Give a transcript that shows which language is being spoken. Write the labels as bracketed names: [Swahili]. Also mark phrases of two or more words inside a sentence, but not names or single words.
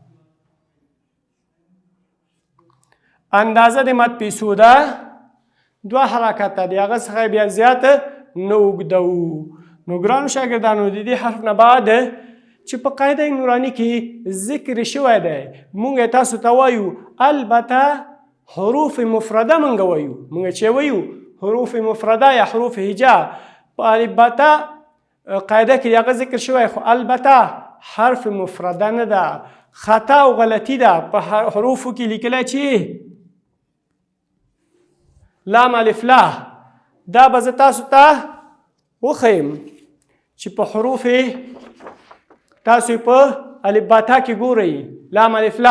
[Pashto] اندازه د مد پیسو ده 2 حرکته د هغه څخه بیا زیات نه اوږدوو. نو ګرانو شاګردانو د دې حرف نه بعد چې په قاعده نورانی کې ذکر شوی دی موږ تاسو ته وایو البته [Arabic] حروف مفرده [Pashto] موږ وایو. موږ چې وایو [Arabic] حروف مفرده [Pashto] یا [Arabic] حروف هجا [Pashto] په البته قاعده کې هغه ذکر شوی خو البته [Arabic] حرف مفرده [Pashto] نه ده. خطا او غلطی ده په حروفو کې لیکلی چې لام الف لا. دا به زه تاسو ته وښیم چې په حروف تاسو په الف با تا کې ګورئ لام الف لا.